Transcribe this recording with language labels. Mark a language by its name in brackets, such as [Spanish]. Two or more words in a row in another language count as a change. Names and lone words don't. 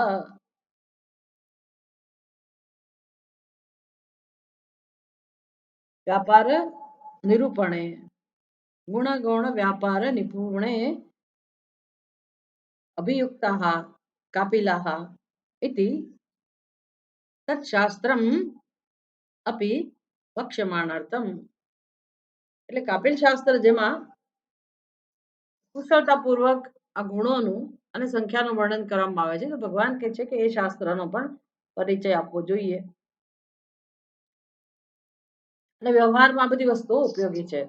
[Sanskrit] व्यापार निरूपणे गुणगौण व्यापार निपुणे अभियुक्ताः कापिलाः इति तत्शास्त्रम् अपि वक्ष्यमाणार्थम्। [Gujarati] એટલે કાપિલ શાસ્ત્ર જેમાં કુશળતાપૂર્વક આ ગુણોનું અને સંખ્યાનું વર્ણન કરવામાં આવે છે, તો ભગવાન કહે છે કે એ શાસ્ત્રનો પણ પરિચય આપવો જોઈએ અને વ્યવહારમાં બધી વસ્તુઓ ઉપયોગી છે।